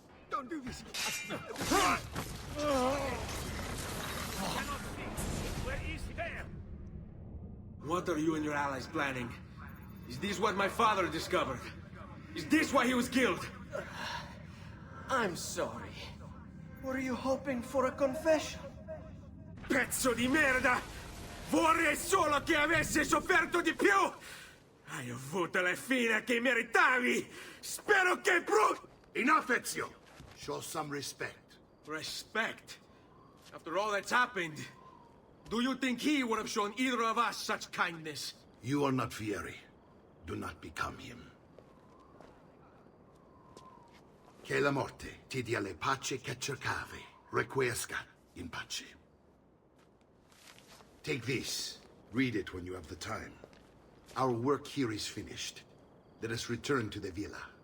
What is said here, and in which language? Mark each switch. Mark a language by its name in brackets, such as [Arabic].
[English] Don't do this. Where is he there? What are you and your allies planning? Is this what my father discovered? Is this why he was killed? I'm sorry. Were you hoping for a confession? [Italian] Pezzo di merda! Vorrei solo che avessi sofferto di più! Hai avuto la fine che meritavi! Spero che [English] Enough, Ezio! Show some respect. Respect? After all that's happened, do you think he would have shown either of us such kindness? You are not Vieri. Do not become him. [Italian] Che la morte ti dia le pace che cercavi. [Latin] Requiescat in pace. [English] Take this. Read it when you have the time. Our work here is finished. Let us return to the villa.